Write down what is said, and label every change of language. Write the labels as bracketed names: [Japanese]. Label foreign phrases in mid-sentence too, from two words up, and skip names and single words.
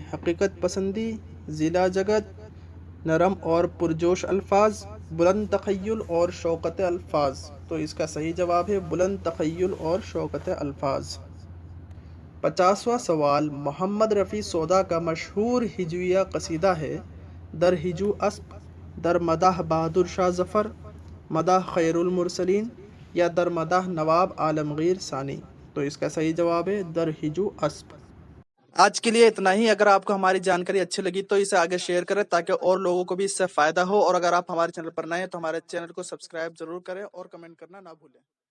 [Urdu] حقیقت پسندی، ضلع جگت، نرم اور پرجوش الفاظ، بلند تخیل اور شوکت الفاظ؟ تو اس کا صحیح جواب ہے بلند تخیل اور شوکت الفاظ۔ 50واں سوال، محمد رفیع سودا کا مشہور ہجویہ قصیدہ ہے در ہجو اسب، در مدح بہادر شاہ ظفر، مدح خیر المرسلین یا در مدح نواب عالمگیر ثانی؟ تو اس کا صحیح جواب ہے در ہجو اسب۔ آج کے لیے اتنا ہی۔ اگر آپ کو ہماری جانکاری اچھی لگی تو اسے آگے شیئر کریں تاکہ اور لوگوں کو بھی اس سے فائدہ ہو، اور اگر آپ ہمارے چینل پر نئے ہیں تو ہمارے چینل کو سبسکرائب ضرور کریں اور کمنٹ کرنا نہ بھولیں۔